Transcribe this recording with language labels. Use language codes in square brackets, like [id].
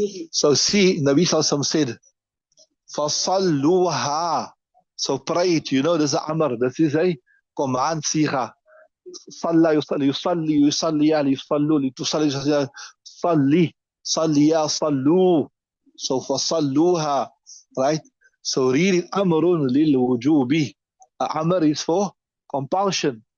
[en] So see, Nabi Sallallahu said, [ar] فَصَلُّوهَا. [en] So pray it, you know, this is Amr, this is a command, Sikha. [ar] صلى يصلي يصلي يصلي يصلوا لتصلي صلي صلي يا صلوا. [en] So [ar] فصلوها, [en] right? So read it. [ar] أمر للوجوب. [en] أمر is for compulsion.